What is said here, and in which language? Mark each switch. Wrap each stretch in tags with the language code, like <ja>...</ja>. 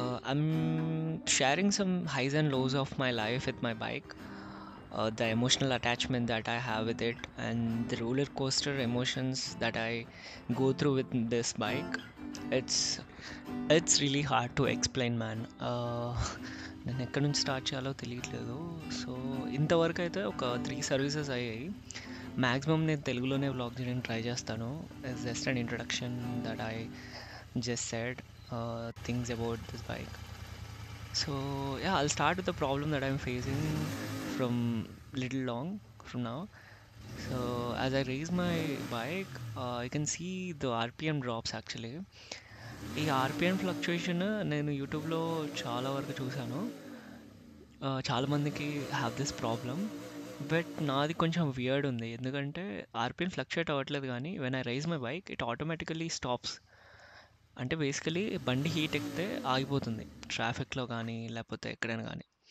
<en>I'm sharing some highs and lows of my life with my bike, the emotional attachment that I have with it, and the roller coaster emotions that I go through with this bike. It's It's really hard to explain, man.</en> <te>నేను ఎక్కడి నుంచి start చేయాలో తెలియట్లేదు. So ఇంతవరకు అయితే ఒక 3 services అయ్యాయి. Maximum నేను తెలుగులోనే వ్లాగ్ చేయడానికి ట్రై చేస్తాను.</te> <en>It's just an introduction that I just said things about this bike. So yeah, I'll start with the problem that I'm facing from little long from now. So as I raise my bike, I can see the RPM drops actually.</en> <te>ఈ RPM fluctuation నేను యూట్యూబ్లో చాలా వరకు చూశాను. చాలామందికి</te> <en>have this problem,</en> <te>but నాది కొంచెం weird ఉంది. ఎందుకంటే ఆర్పిఎం ఫ్లక్చుయేట్ అవ్వట్లేదు, కానీ</te> <en>When I raise my bike it automatically stops.</en> <te>అంటే బేసికలీ బండి హీట్ ఎక్కితే ఆగిపోతుంది ట్రాఫిక్లో కానీ లేకపోతే ఎక్కడైనా కానీ.</te>